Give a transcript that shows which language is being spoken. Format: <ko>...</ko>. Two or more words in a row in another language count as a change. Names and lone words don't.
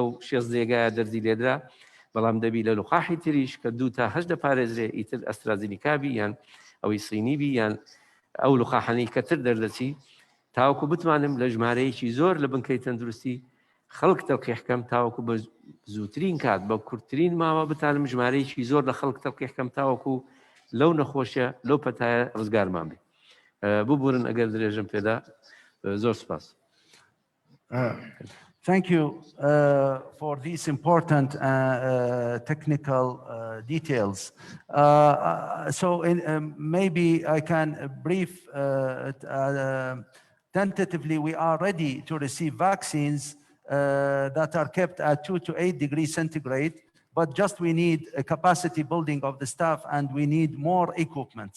<ckb>6 جێگایە دەرزی لێدرا بەڵام دەبی لە لوقاحی تریش کە 2 تا 8 دەپارێزرێ ئیتر ئەسترازینیکابی یان ئەوەی سینیبی یان ئەو لوقاحانەی کە تر دەردەچی تاوەکو بتوانم لە ژمارەیەکی زۆر لە بنکەی تەندروستی خەڵک تەلقیحکەم تاوەکو بە زووترین کات بە کورتترین ماوە بتانم ژمارەیەکی زۆر لە خەڵک تەلقیحکەم تاوەکو لەو نەخۆشیە لەو پەتایە ڕزگارمان بێ ببورن ئەگەر درێژم پێدا زۆر سپاس.</ckb> <en>Thank you for these important technical details. So maybe I can brief tentatively, we are ready to receive vaccines that are kept at 2 to 8 degrees centigrade, but just we need a capacity building of the staff and we need more equipments.</en>